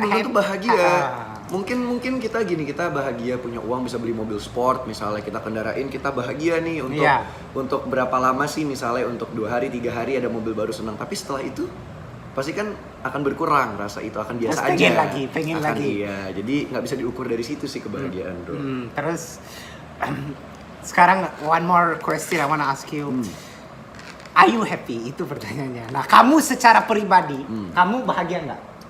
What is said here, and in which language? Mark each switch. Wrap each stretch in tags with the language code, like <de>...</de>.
<id>belum tentu bahagia. Mungkin kita gini, kita bahagia punya uang bisa beli mobil sport, misalnya kita kendarain, kita bahagia nih untuk berapa lama sih, misalnya untuk 2 hari 3 hari ada mobil baru, senang. Tapi setelah itu pasti kan akan berkurang rasa itu, akan biasa aja. Pengen lagi. Iya, jadi nggak bisa diukur dari situ sih kebahagiaan bro. Terus sekarang</id> <en>one more question I wanna ask you. Are you happy?</en> <id>Itu pertanyaannya. Nah, kamu secara pribadi, kamu bahagia nggak?</id>